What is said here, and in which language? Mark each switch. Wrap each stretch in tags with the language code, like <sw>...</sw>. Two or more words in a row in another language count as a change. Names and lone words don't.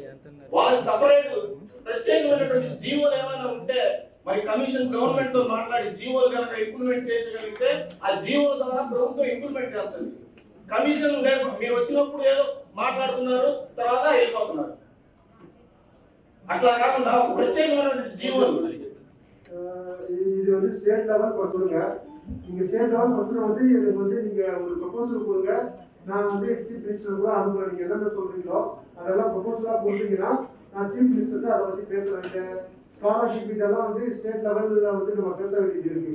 <te>వారికి సపరేట్ ప్రత్యేకమైనటువంటి జీవోలు ఏమైనా ఉంటే మరి కమిషన్ గవర్నమెంట్ తో మాట్లాడి జీవోలు కనుక ఇంప్లిమెంట్ చేయగలిగితే ఆ జీవోల ద్వారా ప్రభుత్వం ఇంప్లిమెంట్ చేస్తుంది. కమిషన్ మీరు వచ్చినప్పుడు ఏదో మాట్లాడుతున్నారు, తర్వాత వెళ్ళిపోతున్నారు. అట్లా కాకుండా ప్రత్యేకమైనటువంటి జీవోలు</te> <ta>இது வந்து ஸ்டேட் லெவல் கொடுங்க. நீங்க ஸ்டேட் லெவல் பிரச்சனை வந்து எனக்கு வந்து நீங்க ஒரு ப்ரொபோசல் கொடுங்க. நான் வந்து சீஃப் மினிஸ்டர் கூட அனுப்புறேன். நீங்க என்ன சொல்றீங்களோ அதெல்லாம் ப்ரொபோசலா கொடுத்தீங்கன்னா நான் சீஃப் மினிஸ்டர் அதை பத்தி பேசுறேன். ஸ்காலர்ஷிப் இதெல்லாம் வந்து ஸ்டேட் லெவல்ல வந்து நம்ம பேச வேண்டியது இருக்கு.</ta>